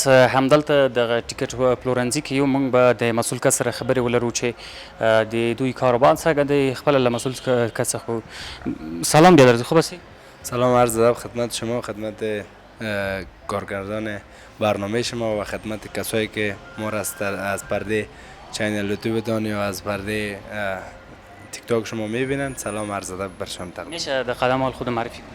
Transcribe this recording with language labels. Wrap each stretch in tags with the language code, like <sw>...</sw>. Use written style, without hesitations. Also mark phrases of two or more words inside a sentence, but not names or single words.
<ps>همدلته دغه ټیکټ پلورنځي کې یو موږ به د مسئول کس سره خبرې ولرو چې د دوی کاروبار څنګه دی. خپله له مسئول کس څخه</ps> <fa>سلام بیادر، خوب هستی؟ سلام عرض ادب خدمت شما، خدمت کارگردان برنامه شما و خدمت کسایی که ما را از پرده چینل یوتیوب دان یا از پرده تیک تاک شما میبینن. سلام عرض ادب برشان تقدیم. میشه در قدم حال خود معرفی کنید؟</fa>